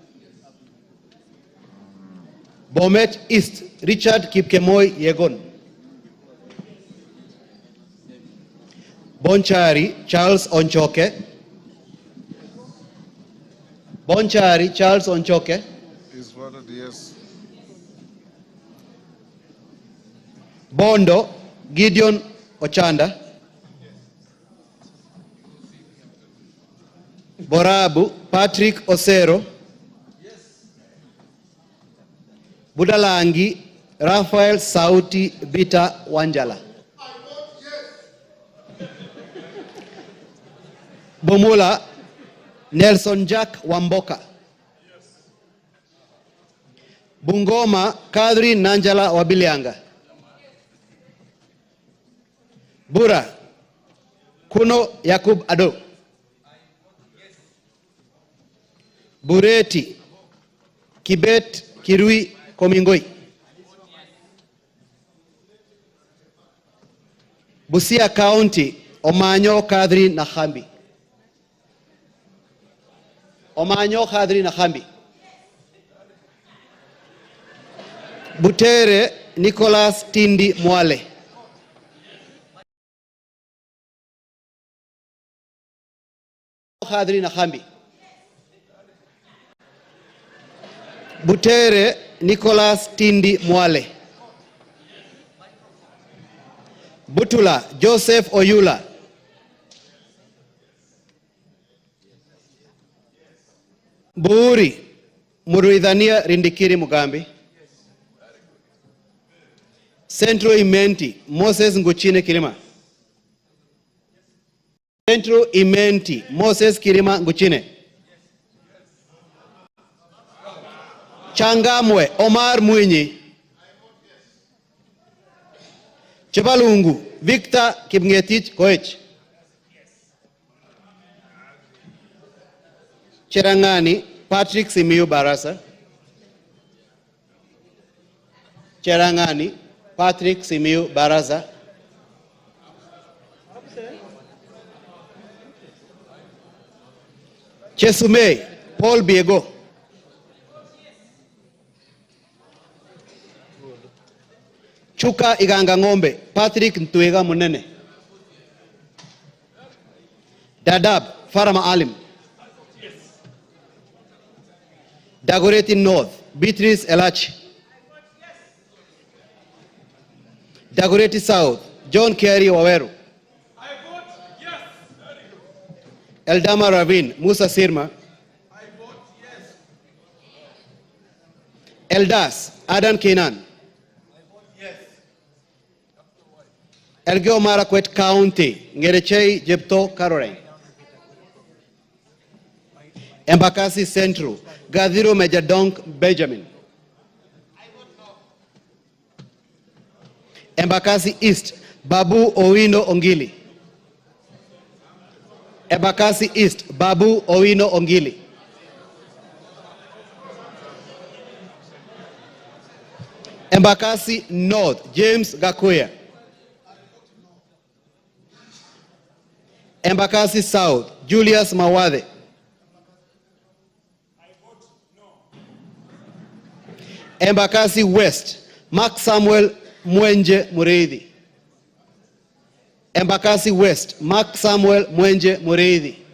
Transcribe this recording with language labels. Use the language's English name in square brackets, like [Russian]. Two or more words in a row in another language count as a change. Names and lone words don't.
[English] Bomet East Richard Kipkemoi Yegon. Bonchari Charles Onchoke. Bonchari Charles Onchoke. Is voted yes. Bondo Gideon Ochanda. Borabu Patrick Osero. Budalangi Rafael Sauti Vita Wanjala. Bomula Nelson Jack Wamboka. Bungoma Kadri Nanjala Wabilianga. Bura Kuno Yakub Ado. Bureti Kibet Kirui Komingoi. Busia County Omanyo Kadri Nahambi. Omanyo Kadri Nahambi. Butere Nicholas Tindi Mwale. Kadri Nahambi. Butere Nicholas Tindi Mwale. Butula Joseph Oyula. Buuri Muriithi Rindikiri Mugambi. Central Imenti Moses Nguchine Kirima. Central Imenti Moses Kirima Nguchine. Changamwe Omar Mwinyi. Chebalungu Victor Kipngetich Koech. Cherangani Patrick Simiyu Barasa. Cherangani Patrick Simiyu Barasa. Chesumei Paul Biego. Chuka Iganga Ngombe Patrick Ntuega Munene. Dadab Farama Alim. Dagoretti North Beatrice Elachi. Dagoretti South John Kerry Waweru. Eldama Ravine Musa Sirma. Eldas Adan Kenan. Elgeyo Marakwet County Ngerechei Jepto Caroline. Embakasi Central Gadhiro Majadonk Benjamin. Embakasi East Babu Owino Ongili. Embakasi East Babu Owino Ongili. Embakasi North James Gakuya. Embakasi South Julius Mawade. Embakasi West Mark Samuel Mwenje Muriithi. Embakasi West Mark Samuel Mwenje Muriithi.